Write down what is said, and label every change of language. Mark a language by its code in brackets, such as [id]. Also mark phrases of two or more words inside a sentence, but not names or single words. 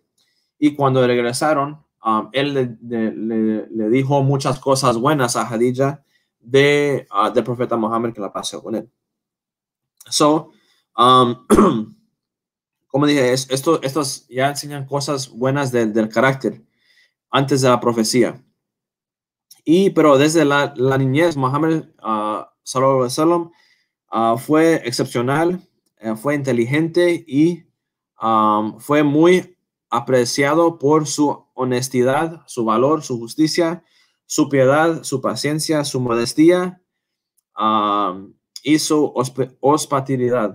[es] Y cuando regresaron, él le dijo muchas cosas buenas a Hadija del profeta Muhammad, que la paz sea con él. So, como dije, estos ya enseñan cosas buenas del carácter antes de la profecía. Pero desde la niñez, Muhammad [ar] صلى الله عليه وسلم [es] fue excepcional, fue inteligente y fue muy apreciado por su honestidad, su valor, su justicia, su piedad, su paciencia, su modestia y su hospitalidad.